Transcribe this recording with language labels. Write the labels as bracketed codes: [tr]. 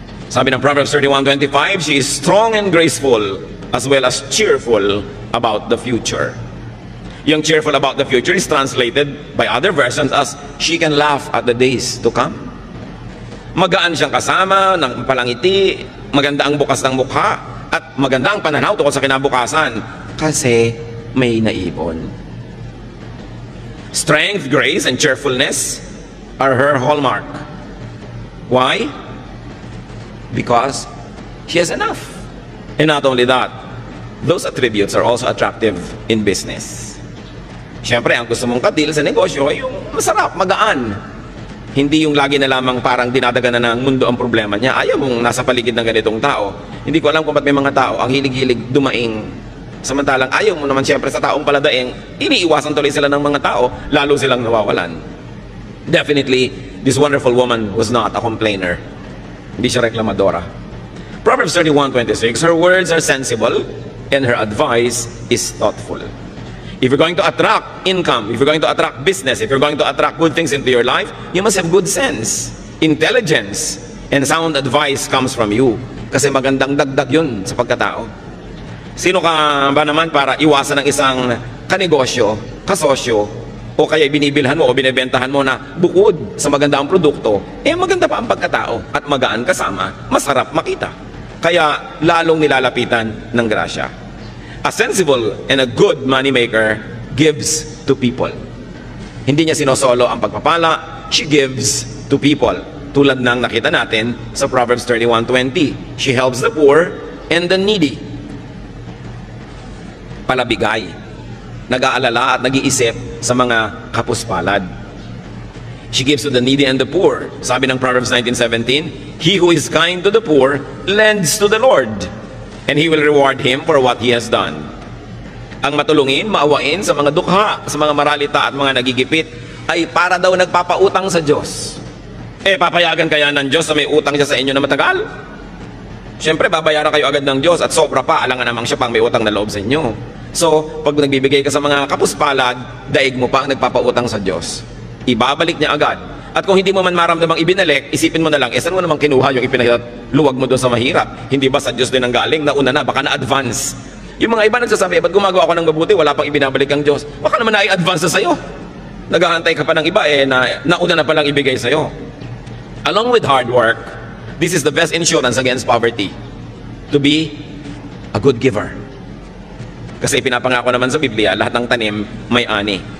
[tl] Sabi ng [en] Proverbs 31:25, she is strong and graceful as well as cheerful about the future. [tl] Yung [en] cheerful about the future is translated by other versions as she can laugh at the days to come. [tl] Magaan siyang kasama, ng palangiti, maganda ang bukas ng mukha, at maganda ang pananaw tungkol sa kinabukasan kasi may naipon. [en] Strength, grace, and cheerfulness are her hallmark. Why? Because she has enough. And not only that, those attributes are also attractive in business. [tl] Siyempre, ang gusto mong kadil sa negosyo ay yung masarap, magaan. Hindi yung lagi na lamang parang dinadagan na ng mundo ang problema niya. Ayaw mong nasa paligid ng ganitong tao. Hindi ko alam kung ba't may mga tao ang hilig-hilig dumaing. Samantalang ayaw mo naman siyempre sa taong paladaing, iniiwasan tuloy sila ng mga tao, lalo silang nawawalan. [en] Definitely, this wonderful woman was not a complainer. [tl] Hindi siya reklamadora. [en] Proverbs 31:26, her words are sensible and her advice is thoughtful. If you're going to attract income, if you're going to attract business, if you're going to attract good things into your life, you must have good sense, intelligence, and sound advice comes from you. [tl] Kasi magandang dagdag yun sa pagkatao. Sino ka ba naman para iwasan ng isang kanegosyo, kasosyo, o kaya binibilhan mo o binibentahan mo na bukod sa maganda ang produkto, maganda pa ang pagkatao at magaan kasama, masarap makita. Kaya lalong nilalapitan ng grasya. [en] A sensible and a good moneymaker gives to people. [tl] Hindi niya sinosolo ang pagpapala, [en] she gives to people. [tl] Tulad ng nakita natin sa Proverbs 31:20. [en] She helps the poor and the needy. [tl] Palabigay. Nag-aalala at nag-iisip sa mga kapuspalad. [en] She gives to the needy and the poor. [tl] Sabi ng [en] Proverbs 19:17, he who is kind to the poor lends to the Lord, and He will reward him for what he has done. [tl] Ang matulungin, maawain sa mga dukha, sa mga maralita at mga nagigipit, ay para daw nagpapautang sa Diyos. Papayagan kaya ng Diyos na may utang siya sa inyo na matagal? Siyempre, babayaran kayo agad ng Diyos at sobra pa, alangan namang siya pang may utang na loob sa inyo. So, pag nagbibigay ka sa mga kapuspalad, daig mo pa ang nagpapautang sa Diyos. Ibabalik niya agad. At kung hindi mo man maramdamang ibinalik, isipin mo na lang, saan mo namang kinuha yung ipinaluwag mo doon sa mahirap? Hindi ba sa Diyos din ang galing? Nauna na, baka na-advance. Yung mga iba nagsasabi, ba't gumagawa ako ng mabuti, wala pang ibinabalik ang Diyos? Baka naman na-advance na sa'yo. Naghahantay ka pa ng iba, nauna na palang ibigay sa'yo. [en] Along with hard work, this is the best insurance against poverty. To be a good giver. [tl] Kasi pinapangako naman sa Biblia, lahat ng tanim may ani.